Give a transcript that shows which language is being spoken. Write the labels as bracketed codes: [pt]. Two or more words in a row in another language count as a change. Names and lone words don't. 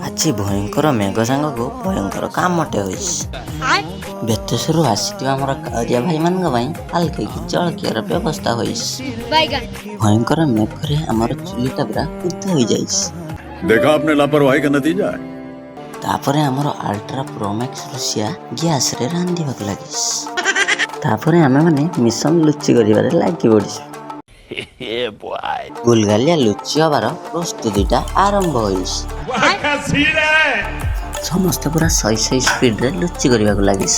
[or] ଆଜି ଭୟଙ୍କର ମେଘ ସାଙ୍ଗକୁ ଭୟଙ୍କର କାମଟେ ହୋଇଛି। ବେତସରୁ ଆସିଥିବା ଆମର କାଉରିଆ ଭାଇମାନଙ୍କ ପାଇଁ ହାଲକେଇକି ଜଳଖିଆର ବ୍ୟବସ୍ଥା ହୋଇଛି। ଭୟଙ୍କର ମେଘରେ ଆମର ଚୁଲିଟା ପୁରା ଉଦ୍ଧ ହୋଇଯାଇଛି। [hi] देखा आपने लापरवाही का नतीजा है। [or] ତାପରେ ଆମର ଆଲ୍ଟ୍ରା ପ୍ରୋମ୍ୟାକ୍ସ ରୁଷିଆ ଗ୍ୟାସରେ ରାନ୍ଧିବାକୁ ଲାଗିଛି। ତାପରେ ଆମେମାନେ ମିଶନ ଲୁଚି କରିବାରେ ଲାଗି ପଡ଼ିଛୁ। ଗୁଲଗାଲିଆ ଲୁଚି ହବାର ପ୍ରସ୍ତୁତିଟା ଆରମ୍ଭ ହୋଇଛି। ସମସ୍ତେ ପୁରା ଶହେ ସ୍ପିଡରେ ଲୁଚି କରିବାକୁ ଲାଗିଛି।